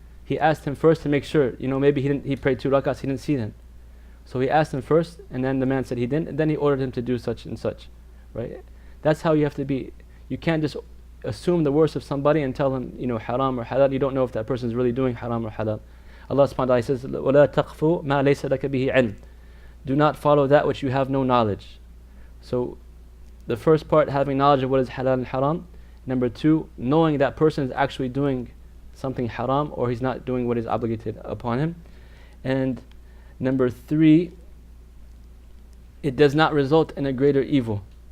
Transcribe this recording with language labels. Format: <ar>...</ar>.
<en>he asked him first to make sure, maybe he prayed 2 rakats, he didn't see them. So he asked him first, and then the man said he didn't, and then he ordered him to do such and such, right? That's how you have to be. You can't just assume the worst of somebody and tell him, haram or halal. You don't know if that person is really doing haram or halal. Allah subhanahu wa ta'ala says,</en> <ar>وَلَا تَقْفُوا مَا لَيْسَ لَكَ بِهِ عِلْمٍ.</ar> <en>Do not follow that which you have no knowledge. So the first part, having knowledge of what is halal and haram. Number 2, knowing that person is actually doing something haram or he's not doing what is obligated upon him. And number 3, it does not result in a greater evil.</en>